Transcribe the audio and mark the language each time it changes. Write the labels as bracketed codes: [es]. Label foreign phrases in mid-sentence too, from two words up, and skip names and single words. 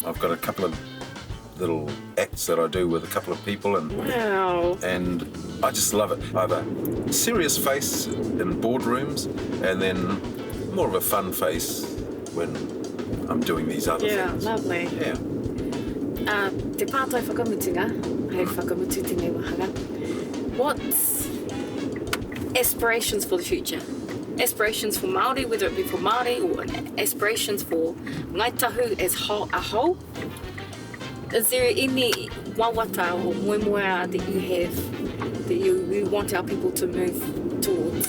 [en] I've got a couple of little acts that I do with a couple of people, and I just love it. I have a serious face in boardrooms, and then more of a fun face when I'm doing these other things. Lovely. Yeah. [mi] Te pātai whakamutunga, hei whakamutu tēnei wahanga. [en] What's aspirations for the future? Aspirations for Māori, whether it be for Māori or aspirations for Ngai Tahu as a whole? Is there any wawata or moemoeā that you have that you want our people to move towards?